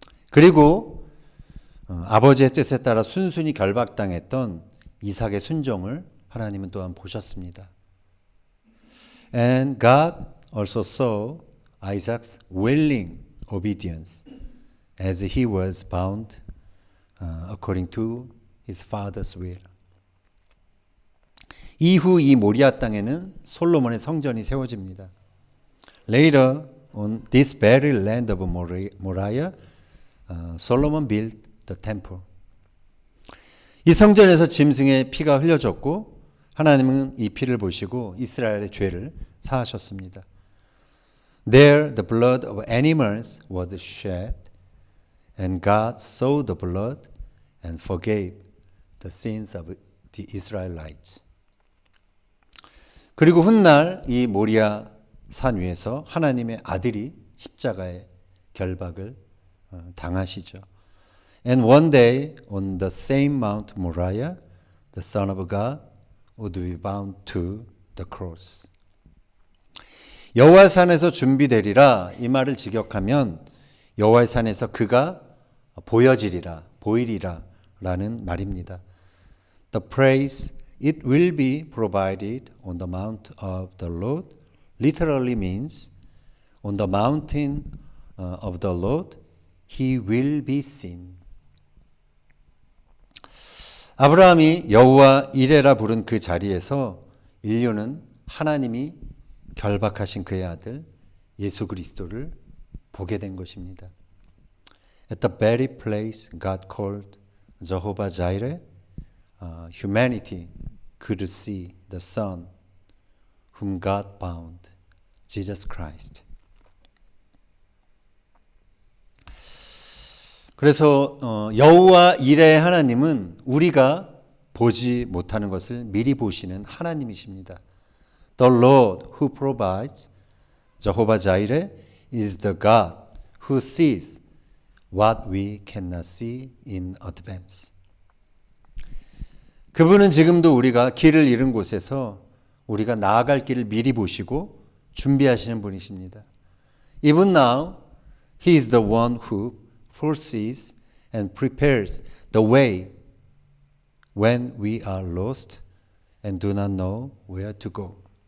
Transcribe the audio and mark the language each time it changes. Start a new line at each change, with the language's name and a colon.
Korean: 그리고 아버지의 뜻에 따라 순순히 결박당했던 이삭의 순종을 하나님은 또한 보셨습니다.
English: And God also saw Isaac's willing obedience as he was bound according to his father's will.
Korean: 이후 이 모리아 땅에는 솔로몬의 성전이 세워집니다.
English: Later on this very land of Moriah, Solomon built the temple.
Korean: 이 성전에서 짐승의 피가 흘려졌고 하나님은 이 피를 보시고 이스라엘의 죄를 사하셨습니다.
English: There the blood of animals was shed, and God saw the blood and forgave the sins of the Israelites.
Korean: 그리고 훗날 이 모리아 산 위에서 하나님의 아들이 십자가의 결박을 당하시죠.
English: And one day on the same Mount Moriah, the Son of God would be bound to the cross.
Korean: 여호와 산에서 준비되리라 이 말을 직역하면 여호와의 산에서 그가 보여지리라, 보이리라 라는 말입니다.
English: The praise it will be provided on the mount of the Lord literally means on the mountain of the Lord he will be seen.
Korean: 아브라함이 여호와 이레라 부른 그 자리에서 인류는 하나님이 결박하신 그의 아들 예수 그리스도를 보게 된 것입니다.
English: At the very place God called Jehovah Jireh, humanity could see the Son whom God bound, Jesus Christ.
Korean: 그래서 여호와 이레의 하나님은 우리가 보지 못하는 것을 미리 보시는 하나님이십니다.
English: The Lord who provides, Jehovah Jireh, is the God who sees what we cannot see in advance.
Korean: 그분은 지금도 우리가 길을 잃은 곳에서 우리가 나아갈 길을 미리 보시고 준비하시는 분이십니다.
English: Even now, He is the one who foresees and prepares the way when we are lost and do not know where to go.